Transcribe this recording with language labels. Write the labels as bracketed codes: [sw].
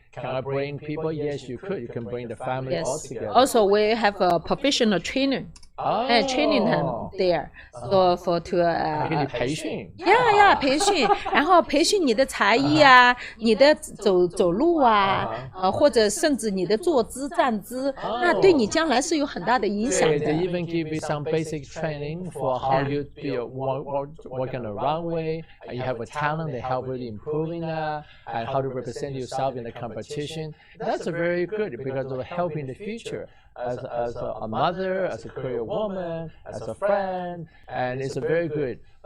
[en] Can I bring people? Yes, you could. You can bring the family all together. Also, we have a professional trainer. Training them there for to [zh] 给你培训。培训，然后培训你的才艺啊，你的走路啊，或者甚至你的坐姿站姿，那对你将来是有很大的影响的。 [en] They even give you some basic training for how you walk on the runway. You have a talent, they help you improving that, and how to represent yourself in the competition. That's very good because it will help in the future. As a mother, as a career woman, as a friend, and it's very good.